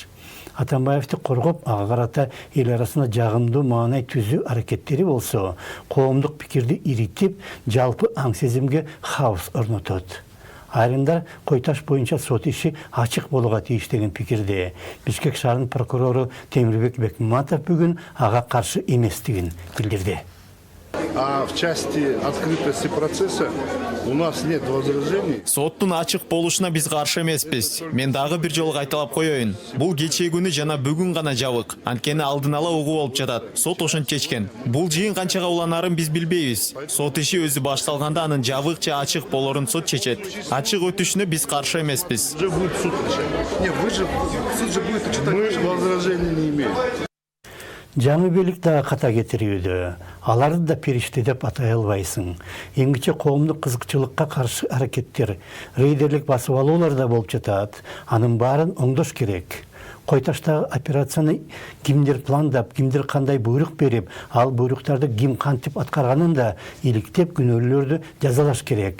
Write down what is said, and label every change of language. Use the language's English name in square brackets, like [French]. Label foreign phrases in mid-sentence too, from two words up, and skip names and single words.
[Kyrgyz] Атамбаевди коргоп, ага карата эл арасында жагымдуу маанай түзүү аракеттери болсо, коомдук пикирди иритип, жалпы аң сезимге хаос орнотот. Айрымдар Койташ боюнча сот иши ачык болууга тийиш деген пикирде. Бишкек шаарынын прокурору Темирбек Бекмаматов бүгүн ага каршы эместигин билдирди. [Russian] А в части открытости процесса у нас нет возражений. [Kyrgyz] Соттун ачык болушуна биз каршы эмеспиз. Мен дагы бир жолу кайталап коеюн. Бул кечээ күнү жана бүгүн гана жабык. Анткени алдын ала угуу болуп жатат. Сот ошентип чечкен. Бул жыйын канчага уланарын биз билбейбиз. Сот иши өзү башталганда анын жабык же ачык болорун сот чечет. Ачык өтүшүнө биз каршы эмеспиз. [Russian] Уже будет суд. Нет, суд же будет читать. Мы возражений не имеем. [Kyrgyz] Жаңы бийлик дагы ката кетирүүдө. Аларды да периште деп атай албайсың. Эңгиче коомдук кызыкчылыкка каршы аракеттер, рейдерлик басып алуулар да болуп жатат. Анын баарын оңдош керек. Койташтагы операцияны кимдир пландап, кимдир кандай буйрук берип, ал буйруктарды ким кантип аткарганын да иликтеп, күнөөлүүлөрдү жазалаш керек.